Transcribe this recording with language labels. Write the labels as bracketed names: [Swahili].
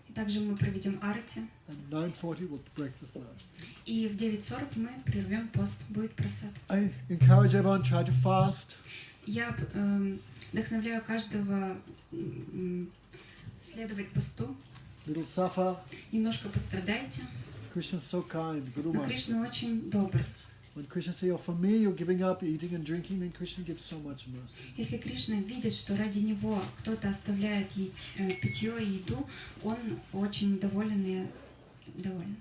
[Russian] И также мы проведем арати. [English] And 9:40 we'll break the fast. [Russian] И в 9:40 мы прервем пост, будет просад. [English] I encourage everyone try to fast. [Russian] Я вдохновляю каждого следовать посту. [English] Little suffer. [Russian] Немножко пострадайте. [English] Krishna's so kind. Guru [Russian] Но [English] Maharaj. [Russian] Кришна очень добр. [English] When Krishna says, "Oh, for me, you're giving up eating and drinking," then Krishna gives so much mercy. [Russian] Если Кришна видит, что ради него кто-то оставляет питье и еду, он очень доволен и доволен.